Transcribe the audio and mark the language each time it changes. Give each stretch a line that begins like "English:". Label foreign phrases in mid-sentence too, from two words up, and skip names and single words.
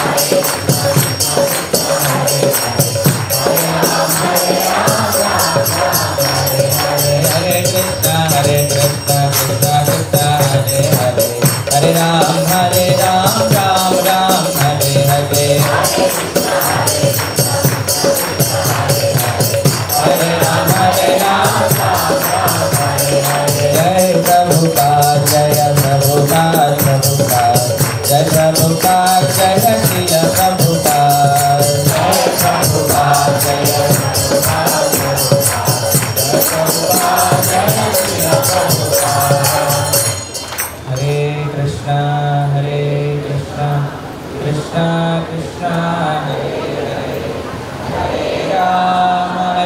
Sanskrit: హరే కృష్ణ కృష్ణ కృష్ణ హరే హరే హరే రామ రామ రామ హరే హరే హరే రామ జయ ప్రభుపాద జయ ప్రభుపాద ప్రభుపాద జయ ప్రభుపాద జయ శిల ప్రభుపాద జయ ప్రభుపాద జయ హరే కృష్ణ కృష్ణ కృష్ణ హరే హరే హరే రామ